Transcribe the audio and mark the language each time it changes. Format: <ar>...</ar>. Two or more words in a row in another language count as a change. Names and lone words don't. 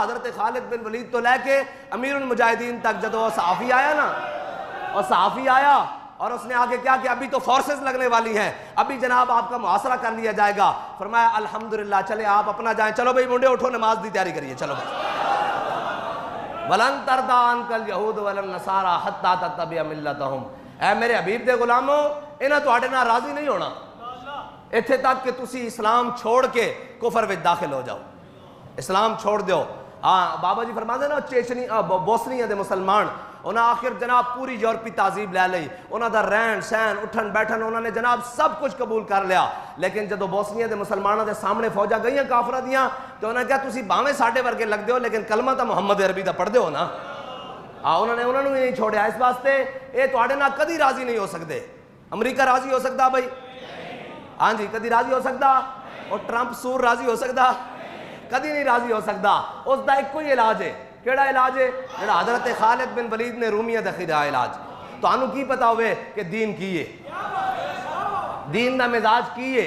<ur>حضرت خالد بن ولید تو لے کے امیر المجاہدین تک جدو وہ صحافی آیا نا، اور صحافی آیا اور اس نے آگے کیا کہ ابھی تو فورسز لگنے والی ہیں، ابھی جناب آپ کا محاصرہ کر لیا جائے گا۔ فرمایا الحمدللہ چلے آپ اپنا جائیں،</ur> <pa>چلو بھئی منڈے اٹھو نماز دی تیاری کریے، چلو بھئی۔</pa> <ar>وَلَن تَرْضَىٰ عَنْكَ الْيَهُودُ وَلَا النَّصَارَىٰ حَتَّىٰ تَتَّبِعَ مِلَّتَهُمْ۔</ar> <pa>اے میرے حبیب دے غلاموں، انہاں تواڈے نال راضی نہیں ہونا اتھے تک کہ تسی اسلام چھوڑ کے کفر وچ داخل ہو جاؤ، اسلام چھوڑ دیو۔ بابا جی فرماتے ہیں نا چیچنی بوسنیا دے مسلمان انہاں آخر جناب پوری یورپی تہذیب لے لئی، انہاں دا رہن سہن اٹھن بیٹھن انہاں نے جناب سب کچھ قبول کر لیا، لیکن جدو بوسنیا دے مسلمانوں دے سامنے فوجاں گئیاں کافرہ دیاں تو انہاں کہا تسی باویں ساڈے ورگے لگ دیو لیکن کلمہ تا محمد عربی دا پڑھ دیو نا۔ انہوں نے بھی نہیں چھوڑیا، اس واسطے اے تواڈے نال کدی راضی نہیں ہو سکتے۔ امریکہ راضی ہو سکتا بھائی؟ ہاں جی کدی راضی ہو سکتا؟</pa> <ur>اور ٹرمپ سور راضی ہو سکتا؟</ur> <pa>کدی نہیں راضی ہو سکتا۔ اس دا ایک کوئی علاج ہے، کیڑا علاج ہے؟ جڑا حضرت خالد بن ولید نے رومیہ دا خدا علاج۔ تو انہوں کی پتا ہوئے کہ دین کی ہے، دین دا مزاج کی ہے۔</pa>